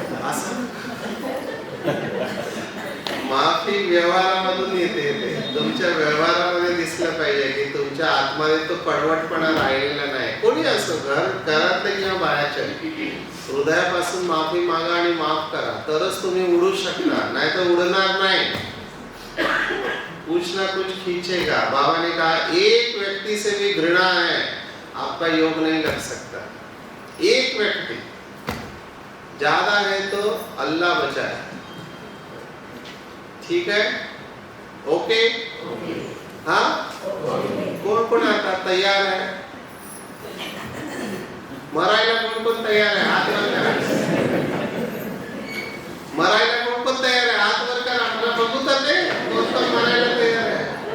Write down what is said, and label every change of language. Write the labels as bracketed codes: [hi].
[mr] असं माफी व्यवहारामधून येते. तुमच्या व्यवहारामध्ये दिसलं पाहिजे की तुमच्या आतमध्ये तो कडवटपणा राहिलेला नाही. कोणी असो, घरातले किंवा बाहेरचे, हृदयापासून माफी मागा आणि माफ करा, तरच तुम्ही उडू शकणार, नाही तर उडणार नाही. [hi] कुछ ना कुछ खींचेगा. बाबा ने कहा एक व्यक्ति से भी घृणा है आपका योग नहीं लग सकता. एक व्यक्ति, ज्यादा है तो अल्लाह बचाए. ठीक है, ओके. [mr] हाँ, कोण कोण आता तयार आहे, मरायला कोण कोण तयार आहे, हात वर करा. मरायला कोण कोण तयार आहे, हात वर करा. मला बघू तर दे कोण कोण मरायला तयार आहे.